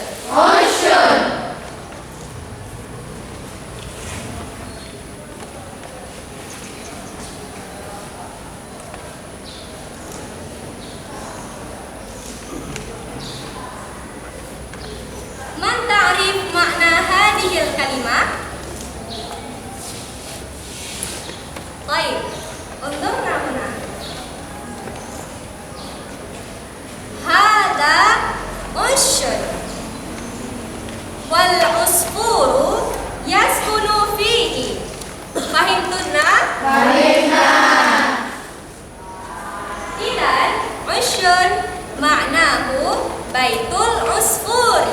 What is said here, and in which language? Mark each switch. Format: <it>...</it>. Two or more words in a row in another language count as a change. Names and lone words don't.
<ar>Ushun. من تعريف معنى هذه الكلمة?</ar> <id>Baik, untuk huna.</id> <ar>هذا عش والعصفور يسكن فيه. فهمتن? فهمنا. إذن عش معناه بيت العصفور.</ar>